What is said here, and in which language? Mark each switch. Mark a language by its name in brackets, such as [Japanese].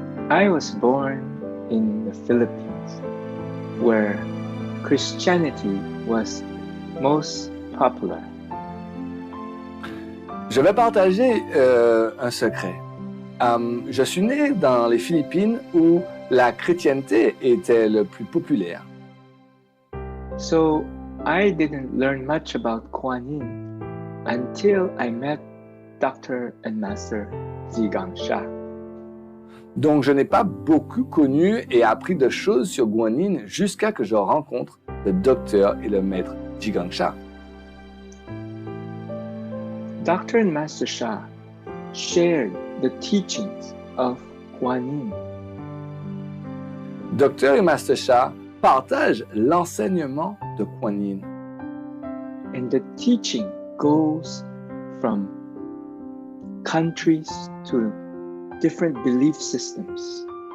[English] I was born in the Philippines, where Christianity was most popular. [French] Je vais partager un secret. Je suis né dans les Philippines où la chrétienté était le plus populaire. [English] So I didn't learn much about Guanyin until I met Dr. and Master Zhigang Sha. [French] Donc je n'ai pas beaucoup connu et appris de choses sur Guanyin jusqu'à que je rencontre le docteur et le maître Zhigang Sha. [English] Dr. and Master Sha shared the teachings of Guanyin. [French] Docteur et Master Sha partagent l'enseignement de Guanyin. [English] And the teaching goes from countries to different belief systems.